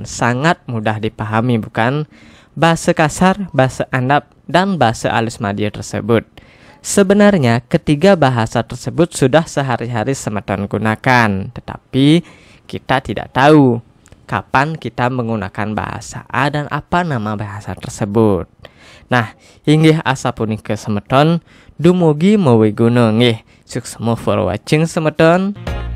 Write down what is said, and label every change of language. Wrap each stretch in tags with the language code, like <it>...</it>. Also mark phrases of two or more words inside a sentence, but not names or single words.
<id>Sangat mudah dipahami, bukan? Bahasa kasar, bahasa andap, dan bahasa alus madya tersebut. Sebenarnya ketiga bahasa tersebut sudah sehari-hari semeton gunakan, tetapi kita tidak tahu kapan kita menggunakan bahasa A dan apa nama bahasa tersebut. Nah,</id> <ban>inggih asa punika semeton, dumugi mawi guna nggih.</ban> <en>Suksema for watching, semeton.</en>